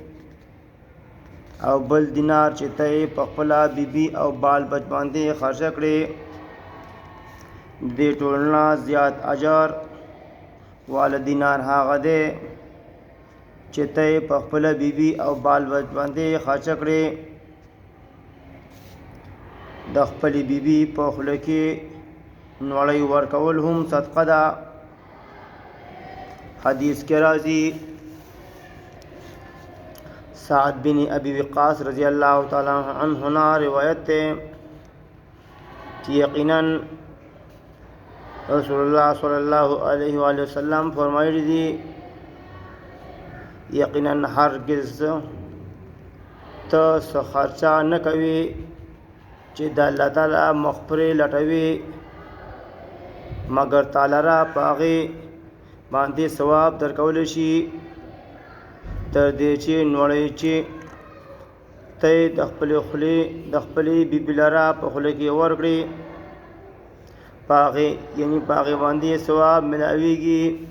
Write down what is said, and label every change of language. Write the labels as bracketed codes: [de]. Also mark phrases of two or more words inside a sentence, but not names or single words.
[ps] او بل دینار چې ته په خپله بیبي او بال بچ باندې خرچه کړې دې ټولو نه زیات اجر والا دینار هغه دی چې ته په خپله بیبي او بال بچ باندې خرچه کړې د خپلې بیبي په خوله کې نوړی ورکول هم صدقه ده. حدیث کې راځي [ur] سعد بن ابی وقاص [ar] رضی الله تعالی عنہ [ur] نا روایت ہے کہ یقینا رسول اللہ [ar] صلی اللہ علیہ وآلہ وسلم [ur] فرمائی دی [ps] یقینا هرگز ته څه خرچه نه کوي چې د الله تعالی مغفرې لټوي مګر تعالی را په هغې باندې ثواب درکولی شي تر دې چې نوړی چې ته د خپلې بیبي لره په خوله کې ورکړې په هغې باندې ثواب ملاویږي.